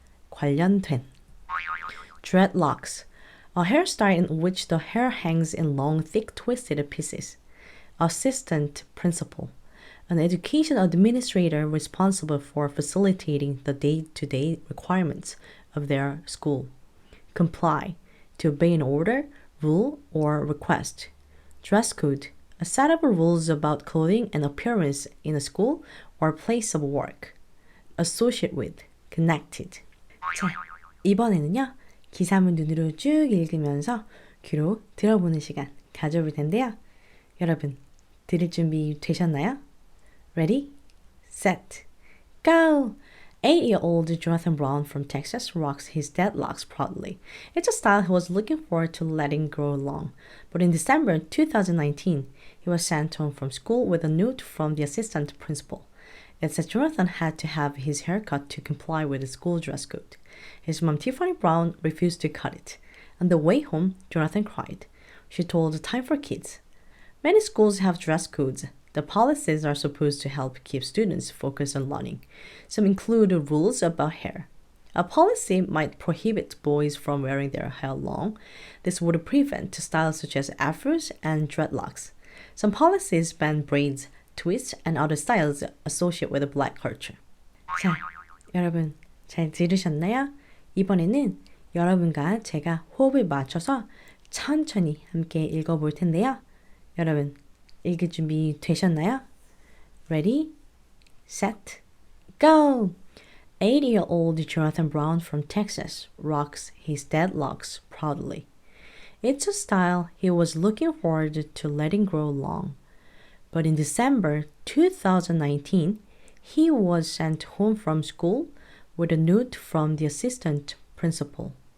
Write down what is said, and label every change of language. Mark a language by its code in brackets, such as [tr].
[ko] 관련된, [en] dreadlocks, a hairstyle in which the hair hangs in long, thick, twisted pieces, assistant principal, an education administrator responsible for facilitating the day-to-day requirements of their school. Comply, to obey an order, rule, or request. Dress code, a set of rules about clothing and appearance in a school or place of work. Associate with, connected. [ko] 자, 이번에는요. 기사문 눈으로 쭉 읽으면서 귀로 들어보는 시간 가져볼 텐데요. 여러분, 들을 준비 되셨나요? [en] Ready, set, go! 8-year-old Jonathan Brown from Texas rocks his dreadlocks proudly. It's a style he was looking forward to letting grow long. But in December 2019, he was sent home from school with a note from the assistant principal. It said Jonathan had to have his hair cut to comply with the school dress code. His mom, Tiffany Brown, refused to cut it. On the way home, Jonathan cried. She told Time for Kids. Many schools have dress codes. The policies are supposed to help keep students focused on learning. Some include rules about hair. A policy might prohibit boys from wearing their hair long. This would prevent styles such as afros and dreadlocks. Some policies ban braids, twists, and other styles associated with the black culture. [ko] 자, 여러분 잘 들으셨나요? 이번에는 여러분과 제가 호흡을 맞춰서 천천히 함께 읽어볼 텐데요. 여러분, 읽을 준비 되셨나요? [en] Ready, set, go! 8-year-old Jonathan Brown from Texas rocks his dreadlocks proudly. It's a style he was looking forward to letting grow long. But in December 2019, he was sent home from school with a note from the assistant principal.